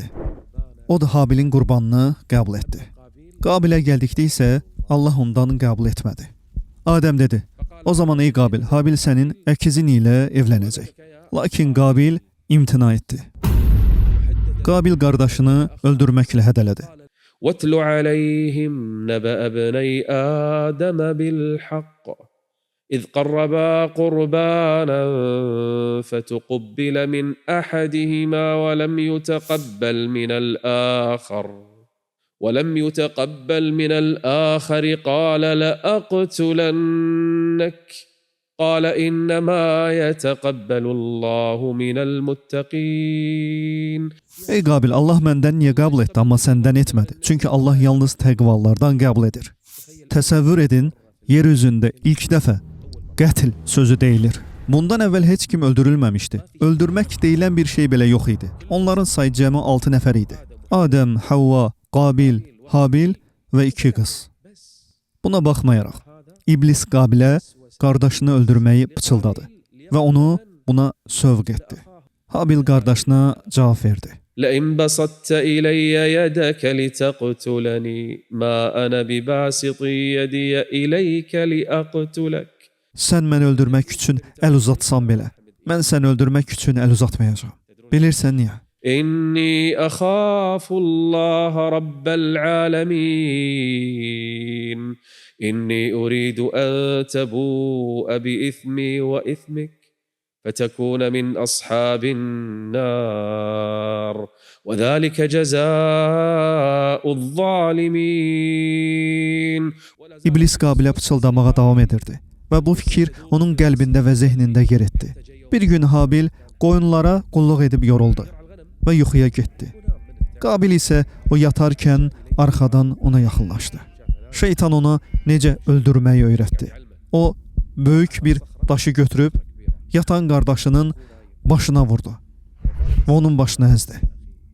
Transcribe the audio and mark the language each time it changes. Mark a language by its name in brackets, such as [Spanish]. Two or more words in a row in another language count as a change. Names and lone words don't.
[Azerbaijani] O da Habilin qurbanını qəbul etdi. Qabilə gəldikdə isə Allah ondan qəbul etmədi. Adəm dedi, o zaman ey Qabil, Habil sənin əkizin ilə evlənəcək. Lakin Qabil imtina etdi. Qabil qardaşını öldürməklə hədələdi. [Arabic] وَاتْلُ عَلَيْهِمْ نَبَأَ ابْنَيْ آدَمَ بِالْحَقِّ إِذْ قَرَّبَا قُرْبَانًا فَتُقُبِّلَ مِنْ أَحَدِهِمَا ولم يتقبل من الآخر قال لأقتلنك قال إنما يتقبل الله من المتقين. [Azerbaijani] Ey Qabil, Allah məndən niyə qəbul etdi, amma səndən etmədi? Çünki Allah yalnız təqvallardan qəbul edir. Təsəvvür edin, yer üzündə ilk dəfə qətl sözü deyilir. Bundan əvvəl heç kim öldürülməmişdi. Öldürmək deyilən bir şey belə yox idi. Onların sayı cəmi 6 nəfər idi. Adəm, Havva, Qabil, Habil və 2 qız. Buna baxmayaraq, İblis Qabilə qardaşını öldürməyi pıçıldadı və onu buna sövq etdi. Habil qardaşına cavab verdi. [Arabic] لَإِنْ بَسَطْتَ إِلَيَّ يَدَكَ لِتَقْتُلَنِي مَا أَنَا بِبَاسِطٍ يَدِيَ إِلَيْكَ لِأَقْتُلَكَ. [Azerbaijani] Sən məni öldürmək üçün əl uzatsan belə, mən səni öldürmək üçün əl uzatmayacağam. Bilirsən niyə? [Arabic] إني أخاف الله رب العالمين إني أريد أن تبوء بإثمي وإثمك فتكون من أصحاب النار وذلك جزاء الظالمين. [Azerbaijani] İblis Qabilə pıçıldamağa davam edirdi və bu fikir onun qəlbində və zehnində yer etdi. Bir gün Habil qoyunlara qulluq edib yoruldu və yuxuya getdi. Qabil isə o yatarkən arxadan ona yaxınlaşdı. Şeytan ona necə öldürməyi öyrətdi. O, böyük bir daşı götürüb yatan qardaşının başına vurdu və onun başını əzdi.